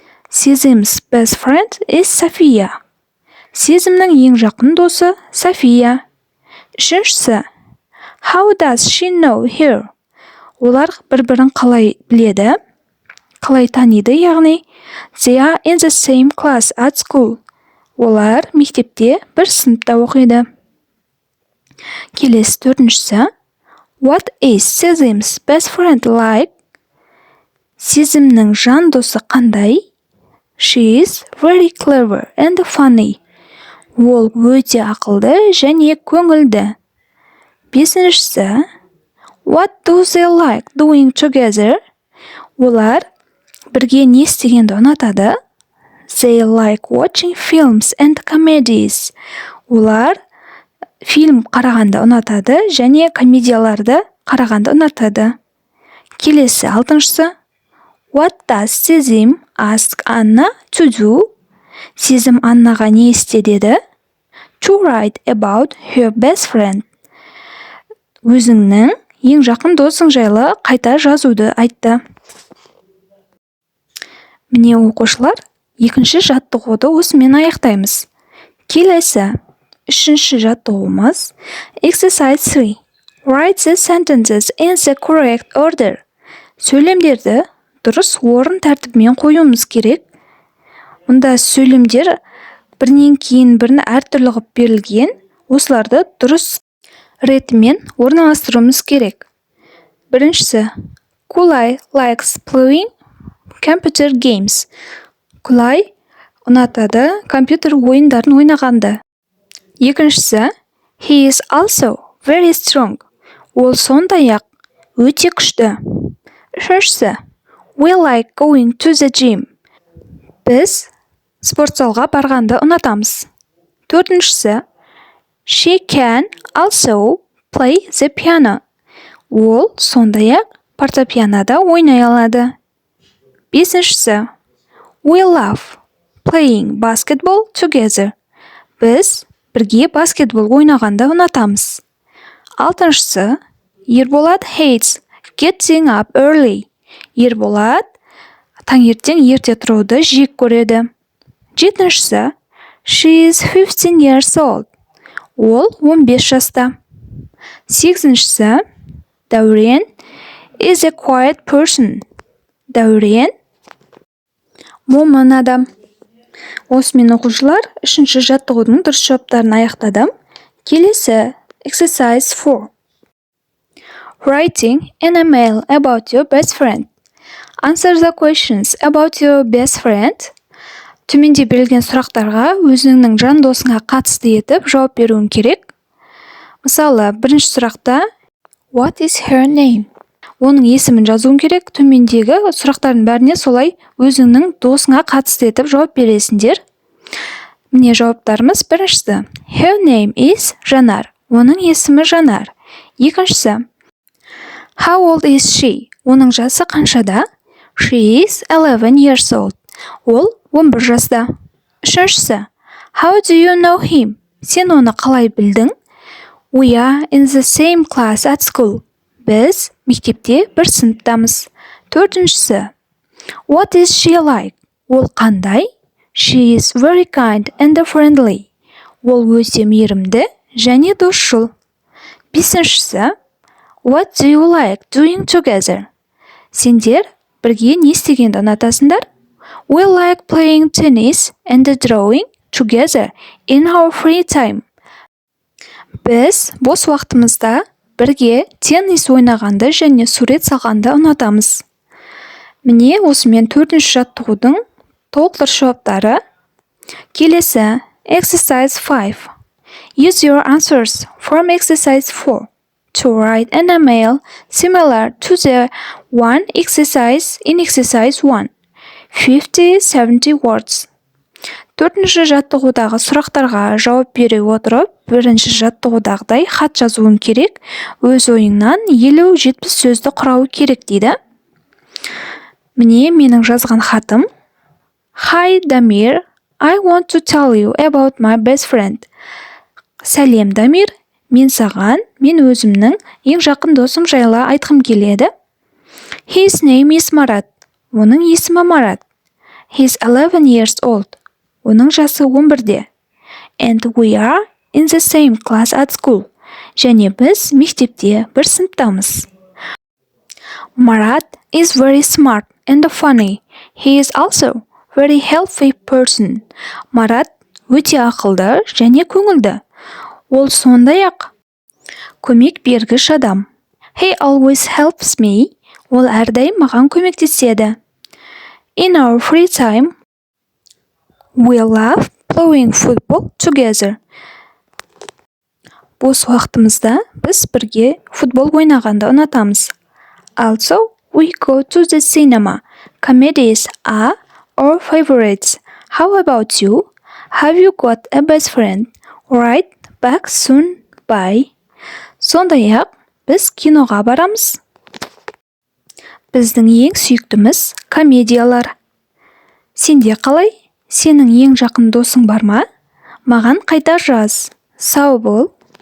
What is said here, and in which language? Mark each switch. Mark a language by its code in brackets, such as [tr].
[en] Сезім's best friend is Sophia. [kk] Сезімнің ең жақын досы София. Үшіншісі. [en] How does she know her? [kk] Олар бір-бірін қалай біледі? Қалай таниды, яғни [en] They are in the same class at school. [kk] Олар мектепте бір сыныпта оқиды. Келесі төртіншісі. [en] What is Сезім's best friend like? [kk] Сезімнің жан досы қандай? [en] She is very clever and funny. [kk] Ол өте ақылды және көңілді. Бесіншісі. [en] What do they like doing together? [kk] Олар бірге не істегенді ұнатады? [en] They like watching films and comedies. [kk] Олар фильм қарағанды ұнатады және комедияларды қарағанды ұнатады. Келесі алтыншысы. [en] What does Сезім ask Anna to do? [kk] Сезім Аннаға не істе деді? [en] To write about her best friend. [kk] Өзіңнің ең жақын досың жайлы қайта жазуды айтты. Міне оқушылар, екінші жаттығуды осымен аяқтаймыз. Келесі, үшінші жаттығуымыз Exercise 3. [en] Write the sentences in the correct order. [kk] Сөйлемдерді дұрыс орын тәртібімен қоюымыз керек. Мұнда сөйлемдер бірінен кейін бірін әртүрлі қылып берілген, осыларды дұрыс ретімен орналастыруымыз керек. Біріншісі. [en] Kulay likes playing computer games. [kk] Kulay ұнатады компьютер ойындарын ойнағанды. Екіншісі. [en] He is also very strong. [kk] Ол сондай-ақ өте күшті. Үшіншісі. [en] We like going to the gym. [kk] Біз спортзалға барғанды ұнатамыз. Төртіншісі. [en] She can also play the piano. [kk] Ол сондай-ақ фортепианода ойнай алады. Бесіншісі. [en] We love playing basketball together. [kk] Біз бірге баскетбол ойнағанды ұнатамыз. Алтыншысы. [en] Ерболат hates getting up early. [kk] Ерболат таңертең ерте тұруды жек көреді. Жетіншісі. [en] She is 15 years old. [kk] Ол 15 жаста. Сегізіншісі. [en] Дәурен is a quiet person. [kk] Дәурен момын адам. Осымен оқушылар, үшінші жаттығудың дұрыс жауаптарын аяқтадым. Келесі [en] Exercise 4. Writing an email about your best friend. Answer the questions about your best friend. [kk] Төменде берілген сұрақтарға өзіңнің жан досыңа қатысты етіп жауап беруің керек. Мысалы, бірінші сұрақта [en] What is her name? [kk] Оның есімін жазуың керек. Төмендегі сұрақтардың бәріне солай өзіңнің досыңа қатысты етіп жауап бересіңдер. Міне жауаптарымыз. Біріншісі [en] Her name is Жанар. [kk] Оның есімі Жанар. Екіншісі [en] How old is she? [kk] Оның жасы қаншада? [en] She is 11 years old. [kk] Ол 11 жаста. Үшіншісі [en] How do you know him? [kk] Сен оны қалай білдің? [en] We are in the same class at school. [kk] Біз мектепте бір сыныптамыз. Төртіншісі [en] What is she like? [kk] Ол қандай? [en] She is very kind and friendly. [kk] Ол өте мейірімді және досшыл. Бесіншісі [en] What do you like doing together? [kk] Сендер бірге не істегенді ұнатасыңдар? [en] We like playing tennis and drawing together in our free time. [kk] Біз бос уақытымызда бірге теннис ойнағанды және сурет салғанды ұнатамыз. Міне осымен төртінші жаттығудың толықтыру жауаптары. Келесі Exercise 5. [en] Use your answers from exercise 4 to write an email similar to the one exercise in exercise 1. 50-70 words. [kk] Төртінші жаттығудағы сұрақтарға жауап бере отырып, бірінші жаттығудағыдай хат жазуың керек. Өз ойыңнан 50-70 сөзді құрауы керек дейді. Міне менің жазған хатым. [en] Hi Дамир, I want to tell you about my best friend. [kk] Сәлем Дамир, мен өзімнің ең жақын досым жайлы айтқым келеді. [en] His name is Марат. [kk] Оның есімі Марат. [en] He's 11 years old. [kk] Оның жасы 11-де. [en] And we are in the same class at school. [kk] Және біз мектепте бір сыныптамыз. [en] Марат is very smart and funny. He is also very healthy person. [kk] Марат өте ақылды және көңілді. Ол сондай-ақ көмек бергіш адам. [en] He always helps me. [kk] Ол әрдайым маған көмектеседі. [en] In our free time, we love playing football together. Бос уақытымызда біз бірге футбол ойнағанды ұнатамыз. Also, we go to the cinema. Comedies are our favorites. How about you? Have you got a best friend? Right back soon. Bye. [kk] Сондай-ақ біз киноға барамыз. Біздің ең сүйіктіміз комедиялар. Сенде қалай? Сенің ең жақын досың бар ма? Маған қайта жаз. Сау бол.